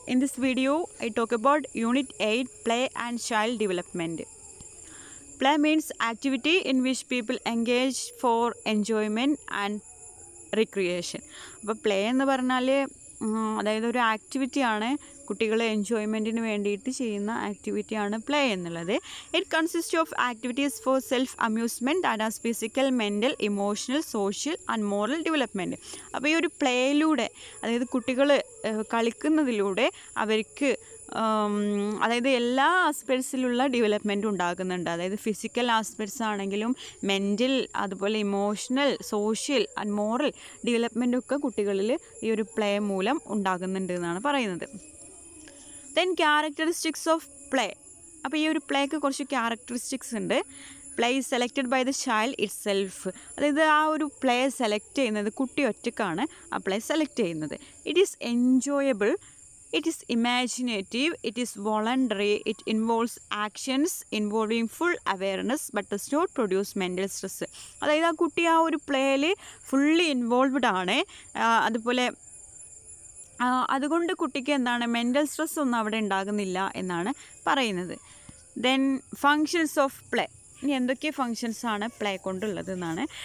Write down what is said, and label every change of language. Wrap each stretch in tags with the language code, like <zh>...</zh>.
<en>In this video, I talk about Unit 8, Play and Child Development. Play means activity in which people engage for enjoyment and recreation.</en> <ml>അപ്പോൾ play എന്ന് പറഞ്ഞാൽ അതായത് ഒരു ആക്ടിവിറ്റിയാണ്, കുട്ടികൾ എൻജോയ്മെൻറ്റിന് വേണ്ടിയിട്ട് ചെയ്യുന്ന ആക്ടിവിറ്റിയാണ് പ്ലേ എന്നുള്ളത്.</ml> <en>It consist of activities for self amusement and as physical, mental, emotional, social and moral development.</en> <ml>അപ്പോൾ ഈ ഒരു പ്ലേയിലൂടെ, അതായത് കുട്ടികൾ കളിക്കുന്നതിലൂടെ അവർക്ക് അതായത് എല്ലാ ആസ്പെക്ട്സിലുള്ള ഡെവലപ്മെൻറ്റും ഉണ്ടാകുന്നുണ്ട്. അതായത് ഫിസിക്കൽ ആസ്പെക്ട്സ് ആണെങ്കിലും മെൻ്റൽ, അതുപോലെ ഇമോഷണൽ, സോഷ്യൽ ആൻഡ് മോറൽ ഡെവലപ്മെൻറ്റൊക്കെ കുട്ടികളിൽ ഈ ഒരു പ്ലേ മൂലം ഉണ്ടാകുന്നുണ്ട് എന്നാണ് പറയുന്നത്.</ml> <en>Then characteristics of play.</en> <ml>അപ്പോൾ ഈ ഒരു പ്ലേക്ക് കുറച്ച് ക്യാരക്ടറിസ്റ്റിക്സ് ഉണ്ട്.</ml> <en>Play is selected by the child itself.</en> <ml>അതായത് ആ ഒരു പ്ലേ സെലക്ട് ചെയ്യുന്നത് കുട്ടി ഒറ്റക്കാണ് ആ പ്ലേ സെലക്ട് ചെയ്യുന്നത്.</ml> <en>It is enjoyable, it is imaginative, it is voluntary, it involves actions involving full awareness but does not produce mental stress.</en> <ml>അതായത് ആ കുട്ടി ആ ഒരു പ്ലേയിൽ ഫുള്ളി ഇൻവോൾവ്ഡ് ആണ്. അതുപോലെ അതുകൊണ്ട് കുട്ടിക്ക് എന്താണ്, മെൻ്റൽ സ്ട്രെസ് ഒന്നും അവിടെ ഉണ്ടാകുന്നില്ല എന്നാണ് പറയുന്നത്.</ml> <en>Then functions of play.</en> <ml>ഇനി എന്തൊക്കെ ഫങ്ഷൻസാണ് പ്ലേ കൊണ്ടുള്ളത് എന്നാണ്.</ml>